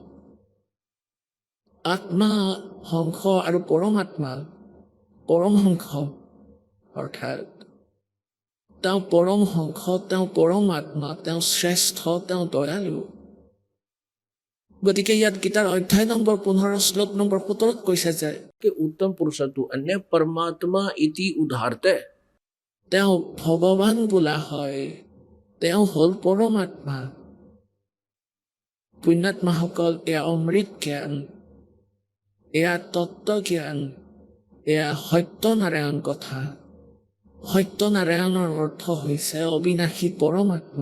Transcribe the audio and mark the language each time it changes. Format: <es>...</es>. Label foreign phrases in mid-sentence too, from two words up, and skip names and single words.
<as>আত্মা হংস আৰু পৰমাত্মা পৰমহংস। অৰ্থাৎ তেওঁ পৰম হংস, তেওঁ পৰমাত্মা, তেওঁ শ্ৰেষ্ঠ, তেওঁ দয়ালু। গতিকে ইয়াত গীতাৰ অধ্যায় নম্বৰ 15 শ্লোক নম্বৰ 17 কৈছে যে</as> <sa>कि उत्तम पुरुष तु अन्य परमात्मा इति उदाहरते।</sa> <as>তেওঁ ভগৱান বোলা হয়, তেওঁ হ'ল পৰমাত্মা। পুণ্যাত্মাসকল, এয়া অমৃত জ্ঞান, এয়া তত্ত্বজ্ঞান, এয়া সত্যনাৰায়ণ কথা। সত্যনাৰায়ণৰ অৰ্থ হৈছে অবিনাশী পৰমাত্মা।</as>